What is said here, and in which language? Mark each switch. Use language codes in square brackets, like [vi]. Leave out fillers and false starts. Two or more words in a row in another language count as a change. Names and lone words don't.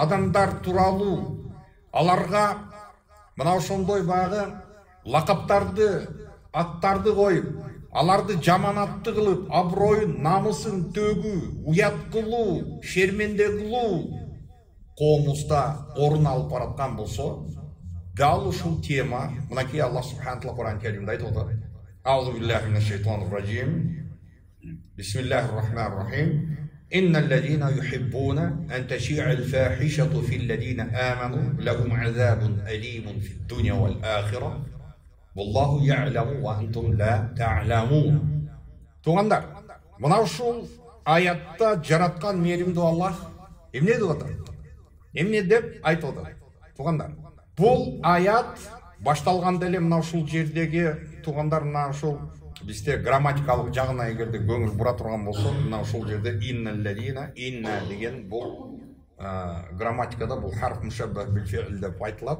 [ky] адамдар тууралуу, аларга мына ошондой баягы лакаптарды, аттарды коюп, аларды жаманатты кылып, аброюн, намысын төгүү, уят кылуу, шерменде кылуу коомубузда орун алып бараткан болсо, дал ушул тема мынакей Аллах [ar] سبحانه وتعالى [ky] Кур'ан Каримде айтып атат. [ar] أعوذ بالله من الشيطان الرجيم. بسم الله الرحمن الرحيم. إن الذين يحبون أن تشيع الفاحشة في الذين آمنوا لهم عذاب أليم في الدنيا والآخرة والله يعلم وأنتم لا تعلمون. [ky] Туғандар, мынау ушул аятта жараткан мээримдүү Аллах эмне деп атат? Эмне деп айтып атат? Туғандар, бул аят башталганда эле мына ушул жердеги туғандар, мына ушул бизде грамматикалык жагына эгерде көңүл бура турган болсок, мына ушул жерде инна деген бул грамматикада бул [ar] حرف مشبه بالفعل [ky] деп айтылат.